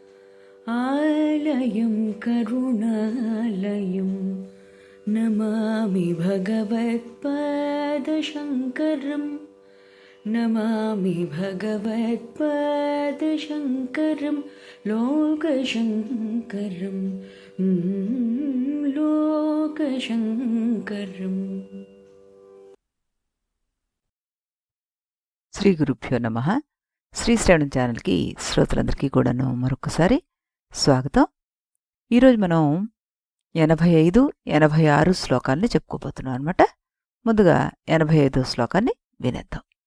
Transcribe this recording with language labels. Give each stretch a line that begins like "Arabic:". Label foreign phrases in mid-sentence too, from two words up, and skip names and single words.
Sanskrit: आलयं करुणालयं नमामि भगवत्पादशङ्करं नमामि भगवत्पादशङ्करं लोकशङ्करं लोकशङ्करम्। శ్రీ గురుభ్యో నమః.
Telugu: శ్రీ శ్రవణం ఛానల్కి శ్రోతలందరికీ కూడాను మరొకసారి స్వాగతం. ఈరోజు మనం 85, 86 శ్లోకాల్ని చెప్పుకోబోతున్నాం అనమాట. ముందుగా 85వ శ్లోకాన్ని వినేద్దాం.